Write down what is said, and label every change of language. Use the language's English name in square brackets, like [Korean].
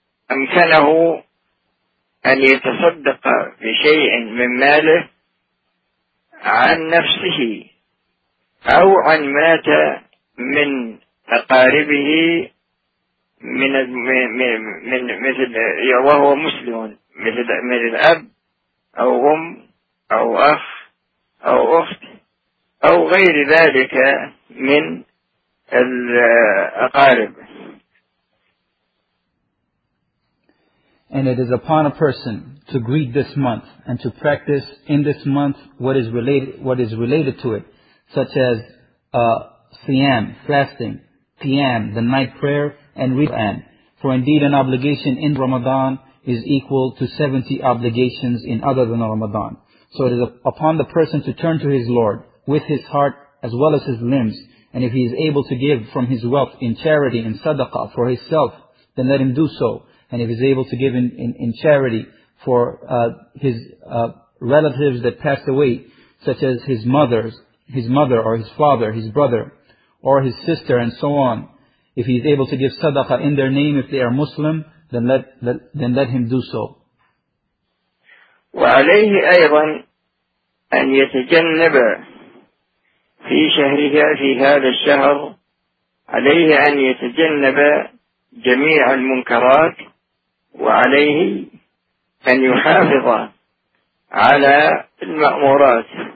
[Arabic] أمكنه أن يتصدق بشيء من ماله عن نفسه أو عن مات من أقاربه من مثل وهو مسلم، مثل الأب أو أم أو أخ أو أخت أو غير ذلك من الأقارب. [English] And it is upon a person to greet this month and to practice in this month what is related to it, such as siyam, fasting, qiyam, the night prayer, and Quran. For indeed an obligation in Ramadan is equal to 70 obligations in other than Ramadan. So it is upon the person to turn to his Lord with his heart as well as his limbs, and if he is able to give from his wealth in charity and sadaqah for himself, then let him do so. And if he is able to give in charity for his relatives that passed away, such as his mother or his father, his brother, or his sister, and so on, if he is able to give sadaqah in their name if they are Muslim, then let him do so. [Arabic] وعليه أيضا أن يتجنب في شهرها في هذا الشهر، عليه أن يتجنب جميع المنكرات، وعليه أن يحافظ على المأمورات.